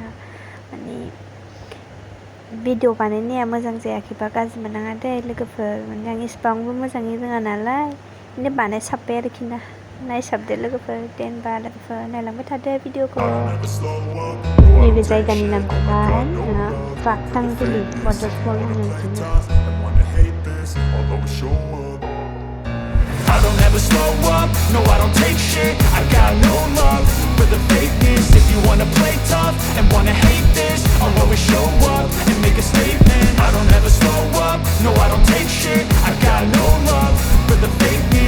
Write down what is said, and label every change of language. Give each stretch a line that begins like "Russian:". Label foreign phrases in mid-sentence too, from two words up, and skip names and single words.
Bodo: माने भिडिअ बानायनाया मोजां जायाखैबा गाज्रि मोननाङा दे लोगोफोर, माने आं इसिबांबो मोजाङै रोङा नालाय, बिदिनो बानायसाब्बाय आरोखि ना। नायसाबदो लोगोफोर, दे होनबा लोगोफोर नायलांबाय थादो भिडिअखौ। नैबे जायगानि नामखौहाय बाक्सांजुलि वाटारफल होनो आरोखि ना।
English: I don't ever slow up, no I don't take shit. I got no love for the fakeness. If you wanna play tough and wanna hate this, I'll always show up and make a statement. I don't ever slow up, no I don't take shit. I got no love for the fakeness.